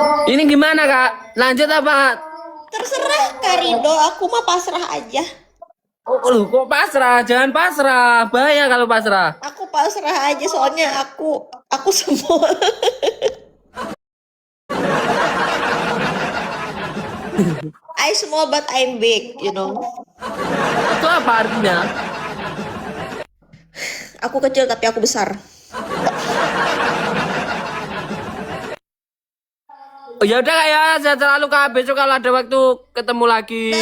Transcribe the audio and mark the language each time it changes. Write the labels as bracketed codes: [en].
[id] Ini gimana Kak? Lanjut apa? Terserah Karido, aku mah pasrah aja. Oh, loh, kok pasrah? Jangan pasrah. Bahaya kalau pasrah. Aku pasrah aja soalnya aku [en] small. I small but I'm big, you know. [id] Itu apa artinya? Aku kecil tapi aku besar. Oh, ya udah Kak ya, saya selalu Kak. Besok kalau ada waktu ketemu lagi.